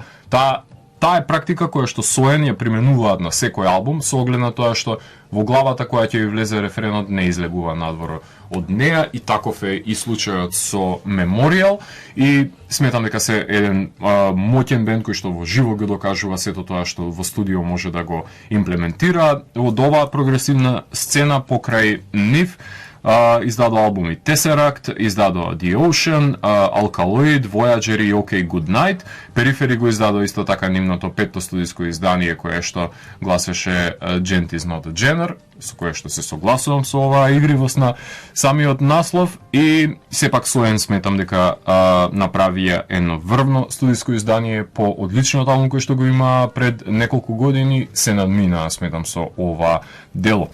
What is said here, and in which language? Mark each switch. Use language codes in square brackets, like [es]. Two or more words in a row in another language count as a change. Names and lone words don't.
[mk] Таа е практика која што Soen ја применуваат на секој албум, со оглед на тоа што во главата која ќе ви влезе рефренот не излегува надвор од неа, и таков е и случајот со Memorial, и сметам дека се еден моќен бенд кој што во живо го докажува сето тоа што во студио може да го имплементира. Од оваа прогресивна сцена покрај нив издадо албуми Tesseract, издадо The Ocean, Alkaloid, Voyager и OK Goodnight. Перифери го издадо исто така нивното петто студиско издание кое што гласеше Gent is not a genre, со кое што се согласувам со оваа игривост на самиот наслов, и сепак Soen сметам дека направија едно врвно студиско издание по одличниот албум кој што го има пред неколку години, се надминаа сметам со ова дело.